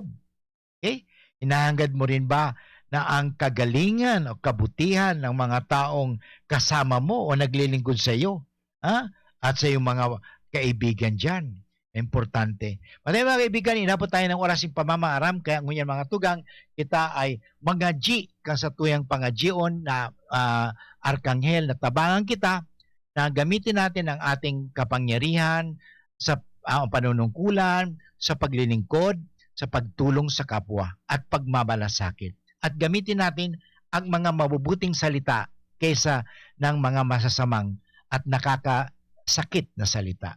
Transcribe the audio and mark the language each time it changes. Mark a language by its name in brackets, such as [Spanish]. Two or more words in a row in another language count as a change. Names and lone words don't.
[English] Okay? [Filipino] Hinahangad mo rin ba na ang kagalingan o kabutihan ng mga taong kasama mo o naglilingkod sa iyo, at sa iyong mga kaibigan dyan. Importante. Mga kaibigan, inabot tayo ng oras ng pamamaaram, kaya [Bikol] ngunyan mga tugang, kita ay mangaji kang sa tuyang pangajion na arkanghel na tabangan kita [Filipino] na gamitin natin ang ating kapangyarihan sa panunungkulan, sa paglilingkod, sa pagtulong sa kapwa at pagmamalasakit. At gamitin natin ang mga mabubuting salita kaysa ng mga masasamang at nakakasakit na salita.